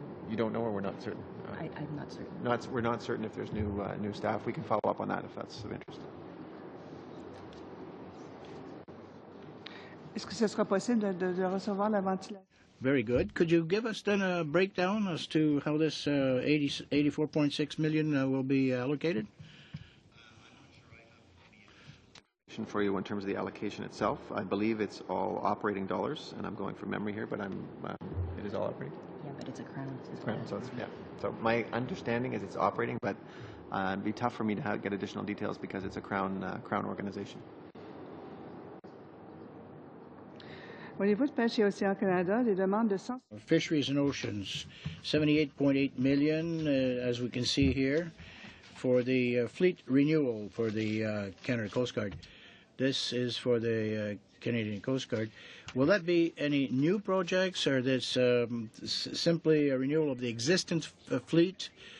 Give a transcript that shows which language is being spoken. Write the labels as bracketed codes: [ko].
[en] You don't know, or we're not certain? I'm not certain. We're not certain if there's new staff. We can follow up on that if that's of interest. [fr] Est-ce que ce sera possible de recevoir la ventilation? [en] Very good. Could you give us then a breakdown as to how this 84.6 million will be allocated? For you in terms of the allocation itself, I believe it's all operating dollars, and I'm going from memory here, but it is all operating. Yeah, but it's a crown. It's crown, so it's, yeah. So my understanding is it's operating, but it'd be tough for me to get additional details because it's a crown organization. [fr] Au niveau de pêche et océan Canada, les demandes de [en] Fisheries and Oceans, 78.8 million, as we can see here, for the fleet renewal for the Canada Coast Guard. This is for the Canadian Coast Guard. Will that be any new projects, or this simply a renewal of the existing fleet?